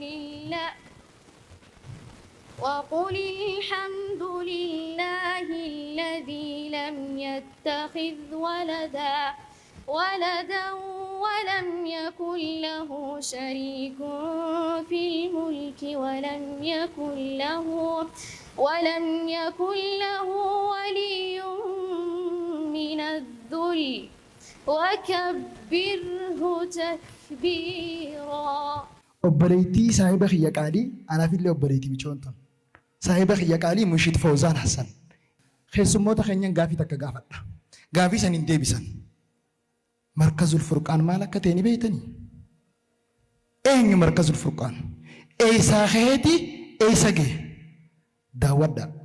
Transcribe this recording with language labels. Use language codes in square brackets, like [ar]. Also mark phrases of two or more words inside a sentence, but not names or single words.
[ar] لله الذي لم يتخذ ولدا ولم يكن له شريك في الملك ولم يكن له ولي من الذل وكبره تكبيرا. [om] obboleettii saahiba kiyya qaalii anaafillee obboleettii michoontan saahiba kiyya qaalii Munshid Fawzaan Hassan keessummoota keenyan gaafii takka gaafadha gaafii san hin deebisan markazul furqaan maal akka ta'e ni beeytanii eenyu markazul furqaan eeysaa keeti eeysa gee daawwadha.